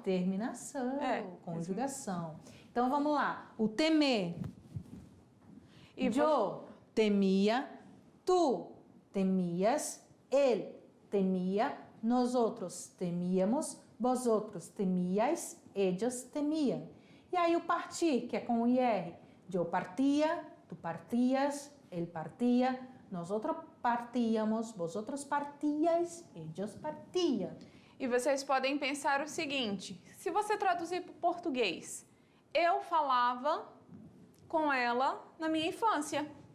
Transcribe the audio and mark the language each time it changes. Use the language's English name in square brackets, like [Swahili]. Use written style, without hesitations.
[Portuguese] Terminação, conjugação. Então, vamos lá. O temer. [Spanish] Yo temia, tu temias, él temia, nosotros temíamos, vosotros temíais, ellos temían. [Portuguese] E aí o partir, que é com o IR. [Spanish] Yo partía, tu partías, él partía, nosotros partíamos, vosotros partíais, ellos partían. [Portuguese] E vocês podem pensar o seguinte, se você traduzir para o português, eu falava com ela na minha infância.